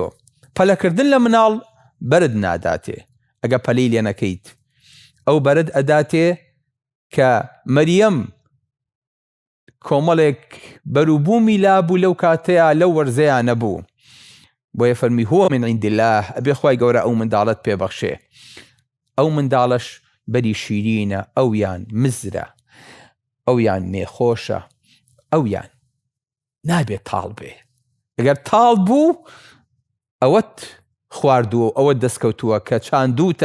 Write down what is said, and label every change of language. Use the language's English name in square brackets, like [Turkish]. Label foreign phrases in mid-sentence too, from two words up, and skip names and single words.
[Central Kurdish] پەلەکردن لە مناڵ بەرد ناداتێ ئەگە پەلەی لێ نەکەیت. ئەو بەرد ئەداتێ کە مەریەم کۆمەڵێک بەروبوومی لابوو لەو کاتەیە لەو وەرزەیە نەبوو. بۆیە فەرمی [Arabic] هو من عند الله، [Central Kurdish] ئەبێ خوای گەورە ئەو منداڵت پێبەخشێ. ئەو منداڵش بەری شیرینە، ئەویان مزرە، ئەویان نێخۆشە، ئەویان نابێت تاڵ بێ. ئەگەر تاڵ بوو ئەوەت خواردووە، ئەوە دەستکەوتووە کە چاندووتە.